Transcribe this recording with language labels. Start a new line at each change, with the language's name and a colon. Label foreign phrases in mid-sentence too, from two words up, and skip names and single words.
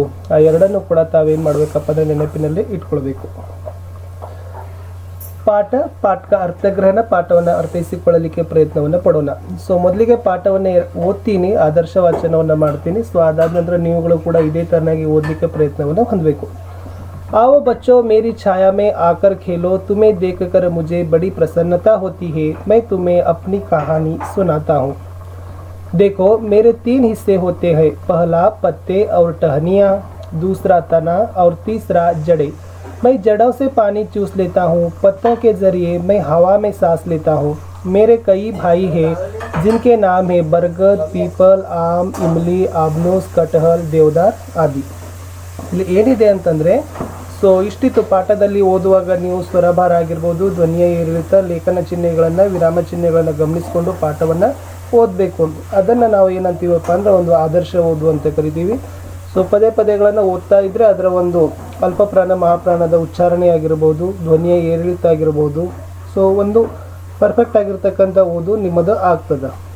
Kannada: ಆ ಎರಡನ್ನು ಕೂಡ ತಾವೇನು ಮಾಡಬೇಕಪ್ಪ ಅಂದರೆ ನೆನಪಿನಲ್ಲಿ ಇಟ್ಕೊಳ್ಬೇಕು. ಪಾಠ ಅರ್ಥಗ್ರಹಣ, ಪಾಠವನ್ನು ಅರ್ಥೈಸಿಕೊಳ್ಳಲಿಕ್ಕೆ ಪ್ರಯತ್ನವನ್ನು ಪಡೋಣ. ಸೊ ಮೊದಲಿಗೆ ಪಾಠವನ್ನು ಓದ್ತೀನಿ, ಆದರ್ಶ ವಾಚನವನ್ನು ಮಾಡ್ತೀನಿ. ಸೊ ಅದಾದ ನಂತರ ನೀವುಗಳು ಕೂಡ ಇದೇ ತರನಾಗಿ ಓದಲಿಕ್ಕೆ ಪ್ರಯತ್ನವನ್ನು ಹೊಂದಬೇಕು.
Hindi: आओ बच्चों मेरी छाया में आकर खेलो, तुम्हें देखकर मुझे बड़ी प्रसन्नता होती है, मैं तुम्हें अपनी कहानी सुनाता हूँ. देखो मेरे 3 हिस्से होते हैं, पहला पत्ते और टहनियाँ, दूसरा तना और तीसरा जड़े. मैं जड़ों से पानी चूस लेता हूँ, पत्तों के जरिए मैं हवा में सांस लेता हूँ. मेरे कई भाई हैं जिनके नाम है बरगद, पीपल, आम, इमली, आबनूस, कटहल, देवदार आदि.
Kannada: ಇಲ್ಲಿ ಏನಿದೆ ಅಂತಂದರೆ, ಸೊ ಇಷ್ಟಿತ್ತು ಪಾಠದಲ್ಲಿ ಓದುವಾಗ ನೀವು ಸ್ವರಭಾರ ಆಗಿರ್ಬೋದು, ಧ್ವನಿಯ ಏರಿಳಿತ, ಲೇಖನ ಚಿಹ್ನೆಗಳನ್ನು, ವಿರಾಮ ಚಿಹ್ನೆಗಳನ್ನು ಗಮನಿಸಿಕೊಂಡು ಪಾಠವನ್ನು ಓದಬೇಕು. ಅದನ್ನು ನಾವು ಏನಂತೀವಪ್ಪ ಅಂದರೆ ಒಂದು ಆದರ್ಶ ಓದು ಅಂತ ಕರಿತೀವಿ. ಸೊ ಪದೇ ಪದೇಗಳನ್ನು ಓದ್ತಾ ಇದ್ದರೆ ಅದರ ಒಂದು ಅಲ್ಪಪ್ರಾಣ ಮಹಾಪ್ರಾಣದ ಉಚ್ಚಾರಣೆ ಆಗಿರ್ಬೋದು, ಧ್ವನಿಯ ಏರಿಳಿತ ಆಗಿರ್ಬೋದು, ಸೊ ಒಂದು ಪರ್ಫೆಕ್ಟ್ ಆಗಿರ್ತಕ್ಕಂಥ ಓದು ನಿಮ್ಮದು ಆಗ್ತದೆ.